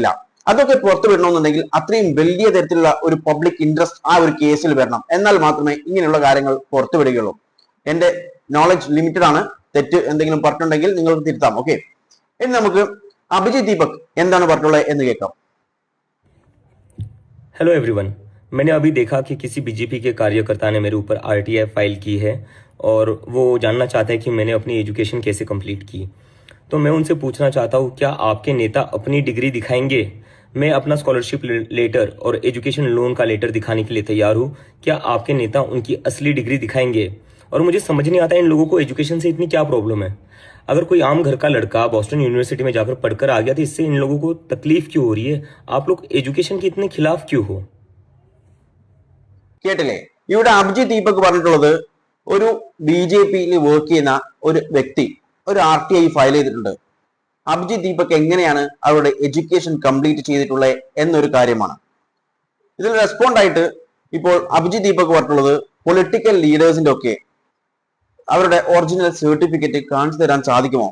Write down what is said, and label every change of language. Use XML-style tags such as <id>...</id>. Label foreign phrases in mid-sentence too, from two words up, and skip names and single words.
<ml>അതൊക്കെ പുറത്തു വിടണമെന്നുണ്ടെങ്കിൽ അത്രയും വലിയ തരത്തിലുള്ള ഒരു</ml> <en>public interest</en> <ml>ആ ഒരു കേസിൽ വരണം. എന്നാൽ മാത്രമേ ഇങ്ങനെയുള്ള കാര്യങ്ങൾ പുറത്തു വിടുകയുള്ളൂ. എന്റെ</ml> <en>knowledge limited</en> <ml>ആണ്. തെറ്റ് എന്തെങ്കിലും പറഞ്ഞിട്ടുണ്ടെങ്കിൽ നിങ്ങൾക്ക് തിരുത്താം. ഓക്കെ, ഇനി നമുക്ക് അഭിജിത്ത് ദീപക് എന്താണ് പറഞ്ഞുള്ളത് എന്ന് കേൾക്കാം.</ml> <en>hello everyone,</en> <hi>मैंने अभी देखा कि किसी बीजेपी के कार्यकर्ता ने मेरे ऊपर RTI फाइल की है और वो जानना चाहते हैं कि मैंने अपनी एजुकेशन कैसे कंप्लीट की। तो मैं उनसे पूछना चाहता हूँ, क्या आपके नेता अपनी डिग्री दिखाएंगे? मैं अपना</hi> <en>scholarship letter</en> <hi>और</hi> <en>education loan</en> <hi>का लेटर दिखाने के लिए तैयार हूँ। क्या आपके नेता उनकी असली डिग्री दिखाएंगे? और मुझे समझ नहीं आता इन लोगों को एजुकेशन से इतनी क्या प्रॉब्लम है। अगर कोई आम घर का लड़का बॉस्टन यूनिवर्सिटी में जाकर पढ़कर आ गया तो इससे इन लोगों को तकलीफ क्यों हो रही है? आप लोग एजुकेशन के इतने खिलाफ क्यों हो?</hi> <ml>കേട്ടില്ലേ? ഇവിടെ അഭിജിത്ത് ദീപക് പറഞ്ഞിട്ടുള്ളത് ഒരു BJPയിൽ വർക്ക് ചെയ്യുന്ന ഒരു വ്യക്തി ഒരു RTI ഫയൽ ചെയ്തിട്ടുണ്ട്. അഭിജിത്ത് ദീപക് എങ്ങനെയാണ് അവരുടെ</ml> <en>education complete</en> <ml>ചെയ്തിട്ടുള്ളത് എന്നൊരു കാര്യമാണ്. ഇതിൽ റെസ്പോണ്ട് ആയിട്ട് ഇപ്പോൾ അഭിജിത്ത് ദീപക് പറഞ്ഞിട്ടുള്ളത്</ml> <en>political leadersinte</en> <ml>ഒക്കെ അവരുടെ</ml> <en>original certificate</en> <ml>കാണിച്ചു തരാൻ സാധിക്കുമോ?</ml>